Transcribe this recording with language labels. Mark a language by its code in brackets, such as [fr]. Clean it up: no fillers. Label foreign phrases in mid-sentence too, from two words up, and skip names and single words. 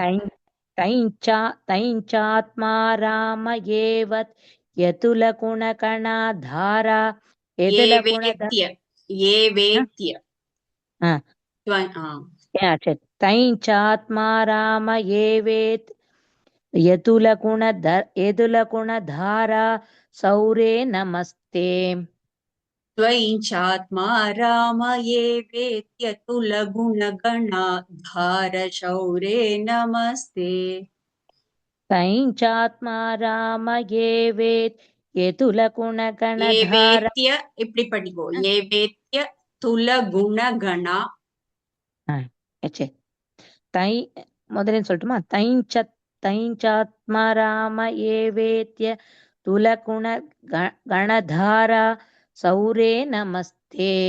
[sa] त्वयिञ्चात्मा राम एवत् यतुल गुणगणाधारा त्वयिञ्चात्मा राम एवेत् यतुल गुणधारा शौरे नमस्ते. त्वयिञ्चात्मा राम येवेत्यतुलगुणगणाधार शौरे नमस्ते. त्वयिञ्चात्मा राम एवेत् यतुल गुणगणधार. [ta] இப்படி படிக்கோ. [sa] एवेत्य तुलगुणगणा. [ta] முதல்ல சொல்லட்டுமா? [sa] त्वयिञ्चात्मा राम एवेत्य तुलगुण गणधारा शौरे नमस्ते.